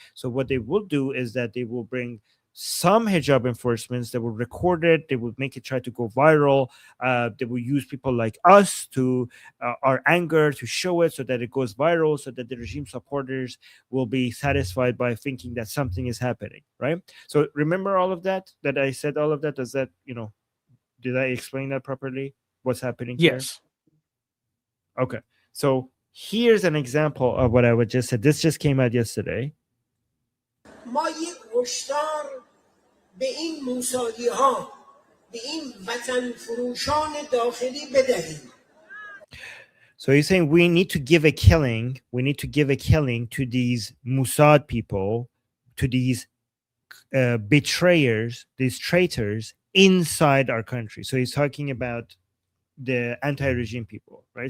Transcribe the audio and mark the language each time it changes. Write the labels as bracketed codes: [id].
[en] So what they will do is that they will bring some hijab enforcements, that will record it, they will make it try to go viral, they will use people like us to our anger to show it, so that it goes viral, so that the regime supporters will be satisfied by thinking that something is happening, right? So remember all of that I said, all of that. Does that, did I explain that properly, what's happening here? Yes. Okay, so here's an example of what I would just said. This just came out yesterday. [fa] ما یک هشدار به این موسادی ها، به این وطن فروشان داخلی بدهیم. [en] So he's saying we need to give a killing to these Mossad people, to these betrayers, these traitors inside our country. So he's talking about the anti-regime people, right?